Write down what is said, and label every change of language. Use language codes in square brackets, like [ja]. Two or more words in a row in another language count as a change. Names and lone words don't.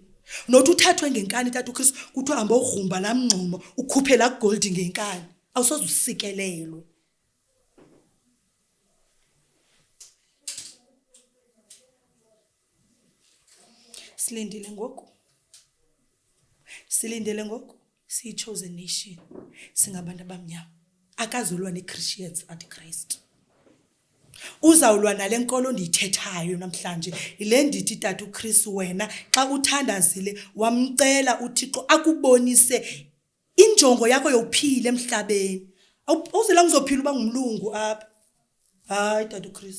[xh] Nothi uthathwe ngenkani Dr. Chris kuthiwa hamba ugrumba la mngxuma ukhuphe la gold ngenkani. Awusoze usikelelwe. Silindele ngoku siyi-chosen nation, singabantu abamnyama, akazulwa ne-Christians anti-Christ. Uzawulwa nale nkolo ndiyithethayo namhlanje, ile ndithi Dr. Chris wena xa uthandazile wamcela uThixo akubonise injongo yakho yokuphila emhlabeni. Awuzela uzophila uba ngumlungu apha. Hayi Dr. Chris.